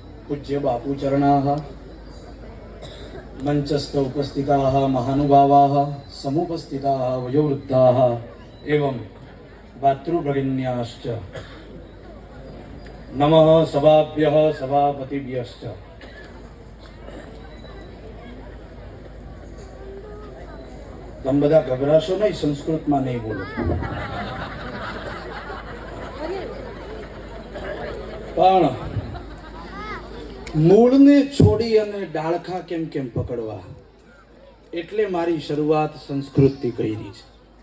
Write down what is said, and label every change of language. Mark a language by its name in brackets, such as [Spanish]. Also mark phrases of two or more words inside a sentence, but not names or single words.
[Sanskrit] पूज्य बापू चरणाः मंचस्थ उपस्थिताः महानुभावाः समुपस्थिताः वयोवृद्धाः एवं भातृभगिन्याश्च नमः सभाभ्यः सभापतिभ्यश्च। [Gujarati] તમે બધા ગભરાશો નહીં, સંસ્કૃતમાં નહીં બોલો. પણ મૂળને છોડી અને ડાળખા કેમ કેમ પકડવા, એટલે મારી શરૂઆત સંસ્કૃતથી કરી છે.